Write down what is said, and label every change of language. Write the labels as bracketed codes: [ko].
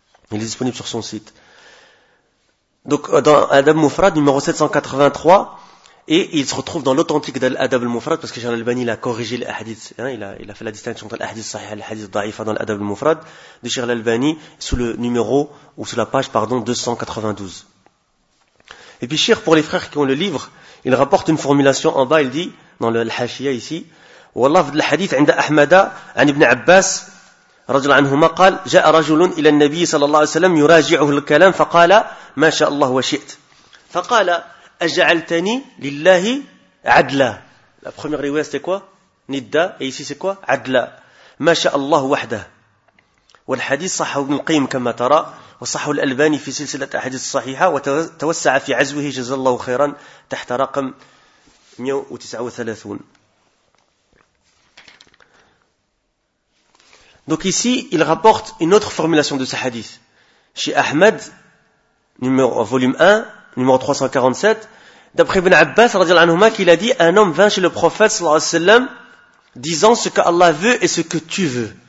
[fr] Il est disponible sur son site. Donc, dans Adab Mufrad, numéro 783, et il se retrouve dans l'authentique d'Adab Mufrad, parce que Cheikh Al-Albani a corrigé les hadiths, hein, il a fait la distinction entre l'Ahadith Sahih et l'Ahadith Da'ifa dans l'Adab Mufrad, de Cheikh Al-Albani, sous le numéro, ou sous la page, pardon, 292. Et puis, Cheikh, pour les frères qui ont le livre, il rapporte une formulation en bas, il dit, dans le Hashiya ici, Wallah, de l'Ahadith, [ar] عند أحمد عن ابن عباس, رجل عنهما قال جاء رجل إلى النبي صلى الله عليه وسلم يراجعه الكلام فقال ما شاء الله وشئت فقال أجعلتني لله عدلا. [fr] La première rivière c'était quoi? Nidda. Et ici c'est quoi? [ar] عدلا. ما شاء الله وحده. والحديث صحه ابن القيم كما ترى وصحه الألباني في سلسلة أحاديث الصحيحة، وتوسع في عزوه جزا الله خيرا تحت رقم 139. [fr] Donc ici, il rapporte une autre formulation de ce hadith. Chez Ahmed, volume 1, numéro 347, d'après Ibn Abbas, radiallahu anhu, qu'il a dit, un homme vint chez le prophète, sallallahu alayhi wa sallam, disant ce que Allah veut et ce que tu veux.